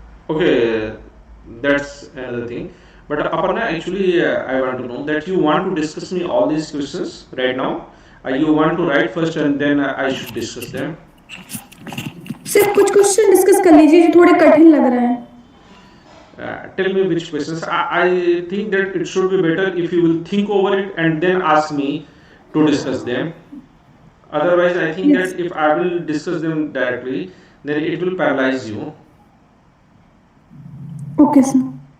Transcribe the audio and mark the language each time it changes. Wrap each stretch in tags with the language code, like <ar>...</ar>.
<en>Okay, that's another thing. But Aparna, actually, I want to know that you want to discuss me all these questions right now. You want to write first, and then I should discuss them.</en> <hi>सिर्फ कुछ question discuss कर लीजिए जो थोड़े कठिन लग रहे हैं।</hi> <en>Tell me which questions. I think that it should be better if you will think over it and then ask me to discuss them. Otherwise, I think Yes. that if I will discuss them directly, then it will paralyze you. Okay sir.</en>